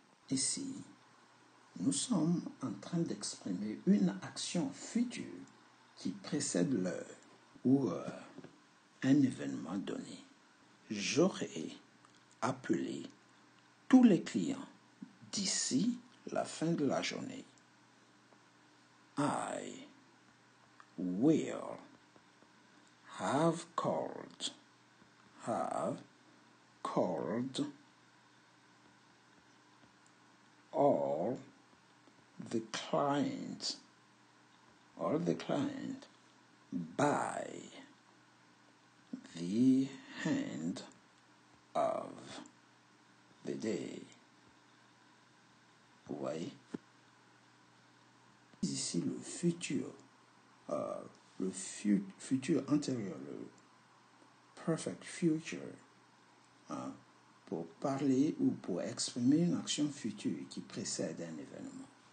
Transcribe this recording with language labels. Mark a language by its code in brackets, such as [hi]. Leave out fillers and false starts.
[fr] Ici, nous sommes en train d'exprimer une action future qui précède l'heure ou un événement donné. J'aurai appelé tous les clients d'ici la fin de la journée. [en] I will have called all the clients by the end of the day. [fr] Vous voyez? aussi le futur antérieur, le perfect future, pour parler ou pour exprimer une action future qui précède un événement.